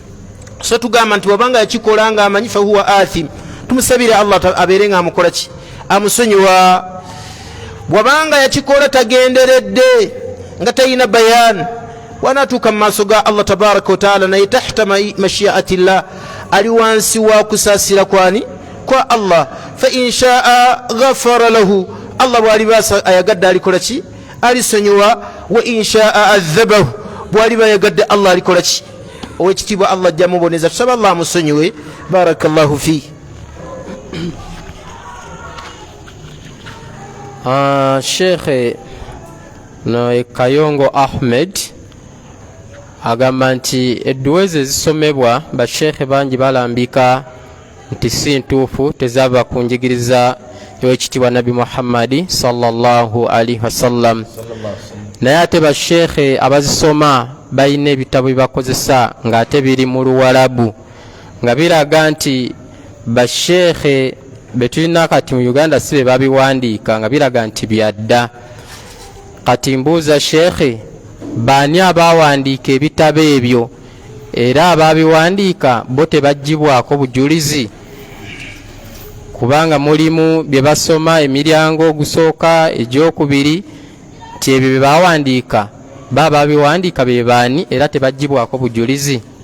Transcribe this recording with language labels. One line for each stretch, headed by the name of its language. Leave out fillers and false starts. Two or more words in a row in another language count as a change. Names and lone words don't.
Ganda: So tugamba nti wabanga yakikola nga amanyi
Arabic: فهو آثم
Ganda: tumusabire Allah abeere nga amukola ki amusonyiwa. Bwabanga yakikola tagenderedde nga tayina bayan wanatuuka mu maaso ga Allah
Arabic: تبارك وتعالى
Ganda: naye
Arabic: تحت مشيئة الله
Ganda: ali wansi wa kusaasira kwani kwa Allah.
Arabic: فإن شاء غفر له الله
Ganda: bw'aliba ayagadde alikola ki alisonyiwa.
Arabic: وإن شاء عذبه
Ganda: bw'aliba ayagadde Allah alikola ki owekitiibwa Allah ajja muboneza. tusaba Allah amusonyiwe.
Arabic: بارك الله في.
Ganda: Sheikh no Kayongo Ahmed agamba nti edduwa ezisomebwa bashekhe bangi balambika nti si ntuufu tezava ku njigiriza y'owekitiibwa Nabi Muhammadi
Arabic: صلى الله عليه وسلم.
Ganda: naye ate bashekhe abazisoma balina ebitabo byebakozesa ng'ate biri mu Luwarabu nga biraga nti bashekhe betulina kati mu Uganda si be babiwandiika nga biraga nti byadda. Kati mbuuza shekhe baani abawandiika ebitabo ebyo era ababiwandiika bo tebaggyibwako bujulizi kubanga mulimu bye basoma emiryango ogusooka egyokubiri nti ebyo bye bawandiika baba babiwandiika be baani era tebaggyibwako bujulizi.